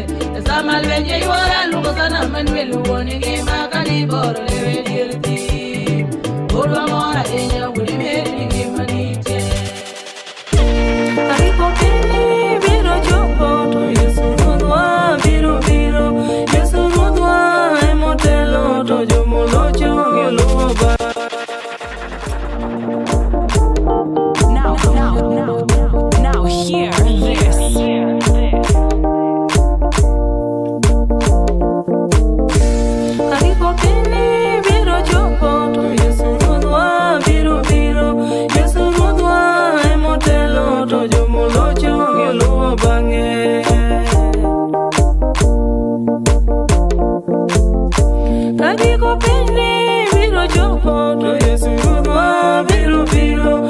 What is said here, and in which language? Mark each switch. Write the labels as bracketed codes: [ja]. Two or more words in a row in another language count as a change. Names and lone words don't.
[luo] Sama lwenye yora lungo sana manwelu ningi makani boro lewe dirti. Bodwa mora inya wudi meri ningi manitie. Aripo kini biro chopo to Yesu rodwa biro biro. Yesu rodwa emotelo to jomolocho geluo ba. [en] Now hear this. [luo] Aripo kini biro chopo to Yesu rodwa biro biro. Yesu rodwa emotelo to jomolocho geluo bange. Kagiko pini biro chopo to Yesu rodwa biro biro.